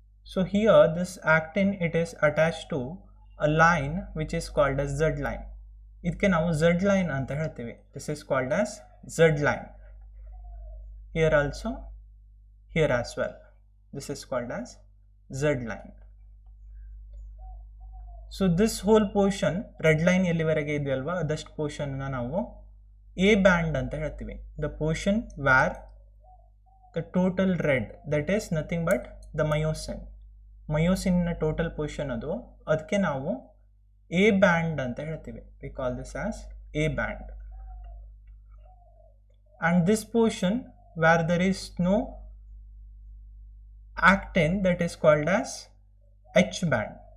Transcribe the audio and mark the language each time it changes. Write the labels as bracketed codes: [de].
[en] So here this actin it is attached to a line which is called as Z line. [kn] ಇದಕ್ಕೆ ನಾವು Z line ಅಂತ ಹೇಳ್ತೀವಿ. [en] This is called as Z line. Here also, here as well. This is called as Z line. [kn] So this whole portion, red line ಎಲ್ಲಿವರೆಗೆ ಇದೆಯಲ್ವಾ ಅದಷ್ಟು portion ನಾವು A band ಅಂತ ಹೇಳ್ತೀವಿ. [en] The portion where the total red, that is nothing but the myosin. [kn] ಮಯೋಸಿನ್ನ total portion ಅದು, ಅದಕ್ಕೆ ನಾವು A band ಅಂತ ಹೇಳ್ತೀವಿ. [en] We call this as A band. And this portion where there is no actin that is called as H band.